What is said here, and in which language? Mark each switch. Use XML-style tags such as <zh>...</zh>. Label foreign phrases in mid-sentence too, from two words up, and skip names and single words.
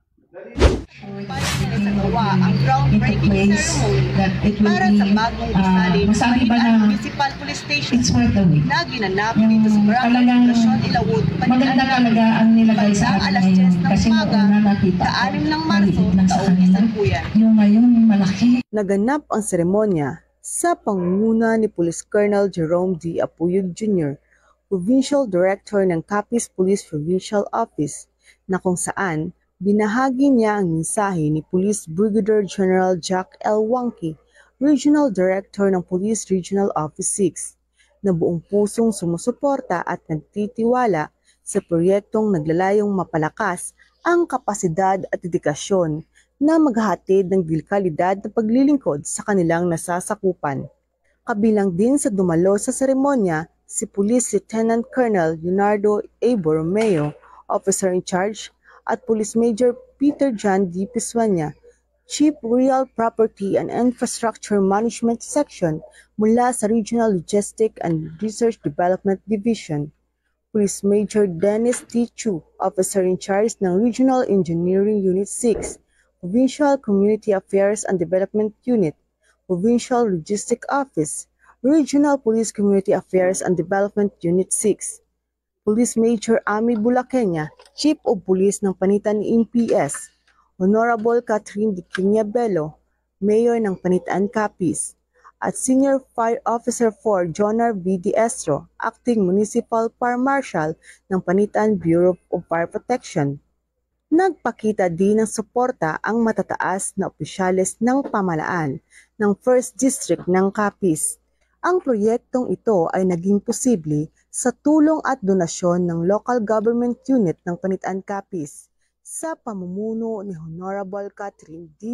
<tl>Ang groundbreaking ceremony para sa bagong gusali ng Panitan Municipal Police Station na ginanap dito sa Barangay Poblasyon Ilawod, Panitan, talaga ang nilagay sa atin ngayon kasi noong nakita sa 6 ng Marso, taong kasalukuyan. Yung ngayon malaki. Naganap ang seremonya sa pangunguna ni Police Colonel Jerome D. Apuyog Jr., Provincial Director ng Capiz Police Provincial Office, na kung saan binahagi niya ang mensahe ni Police Brigadier General Jack L. Wangki, Regional Director ng Police Regional Office 6, na buong pusong sumusuporta at nagtitiwala sa proyektong naglalayong mapalakas ang kapasidad at dedikasyon na maghahatid ng dekalidad na paglilingkod sa kanilang nasasakupan. Kabilang din sa dumalo sa seremonya si Police Lieutenant Colonel Leonardo A. Borromeo,</tl> <en>Officer in Charge,</en> <tl>at Police Major Peter John D. Pisuanya, Chief Real Property and Infrastructure Management Section mula sa Regional Logistic and Research Development Division, Police Major Dennis T. Chu,</tl> <en>Officer in Charge</en> <tl>ng Regional Engineering Unit 6, Provincial Community Affairs and Development Unit, Provincial Logistic Office, Regional Police Community Affairs and Development Unit 6, Police Major Ami Bulaqueña, Chief of Police ng Panitan NPS, Honorable Catherine D. Bello, Mayor ng Panitan Capiz, at Senior Fire Officer 4 Jonar V. Diestro,</tl> <en>Acting Municipal Fire Marshal</en> <tl>ng Panitan Bureau of Fire Protection. Nagpakita din ng suporta ang matataas na opisyales ng pamahalaan ng 1st District ng Capiz. Ang proyektong ito ay naging posible sa tulong at donasyon ng Local Government Unit ng Panitan Capiz sa pamumuno ni Honorable Catherine D.</tl>